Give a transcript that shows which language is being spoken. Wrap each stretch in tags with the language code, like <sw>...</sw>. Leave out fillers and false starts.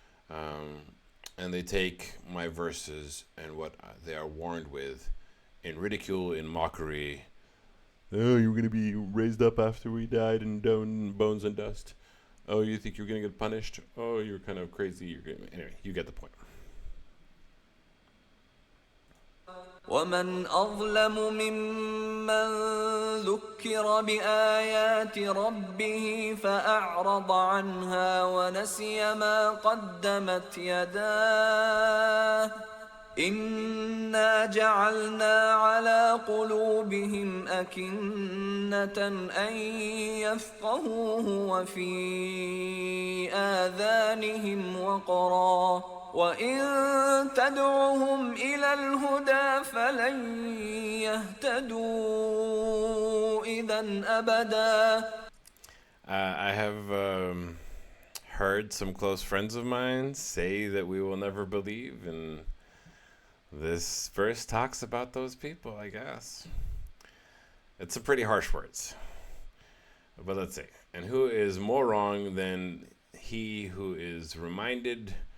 <en>And they take my verses and what they are warned with in ridicule, in mockery. Oh, you're going to be raised up after we died and bones and dust. Oh, you think you're going to get punished? Oh, you're kind of crazy. Anyway, you get the point.</en> <ar>ومن أظلم ممن ذكر بآيات ربه فأعرض عنها ونسي ما قدمت يداه إنا جعلنا على قلوبهم أكنة أن يفقهوه وفي آذانهم وقرا وإن تدعهم إلى الهدى فلن يهتدوا إذا أبدا.</ar> <en>I have heard some close friends of mine say that we will never believe, and this verse talks about those people, I guess. It's some pretty harsh words. But let's see. And who is more wrong than he who is reminded</en>